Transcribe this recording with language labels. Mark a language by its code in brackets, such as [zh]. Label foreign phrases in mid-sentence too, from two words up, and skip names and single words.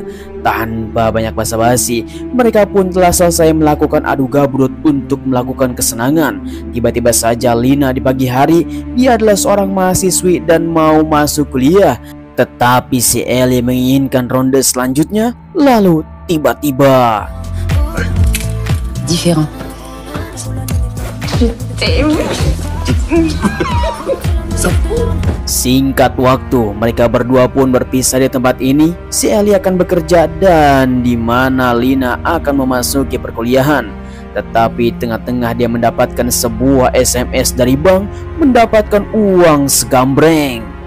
[id] Tanpa banyak basa-basi, mereka pun telah selesai melakukan adu gabrut untuk melakukan kesenangan. Tiba-tiba saja Lina di pagi hari, dia adalah seorang mahasiswi dan mau masuk kuliah. Tetapi si Ellie menginginkan ronde selanjutnya. Lalu tiba-tiba [fr] Différent. Je t'aime. [id] Singkat waktu, mereka berdua pun berpisah di tempat ini. Si Ellie akan bekerja dan di mana Lina akan memasuki perkuliahan. Tetapi tengah-tengah dia mendapatkan sebuah SMS dari bank mendapatkan uang segambreng.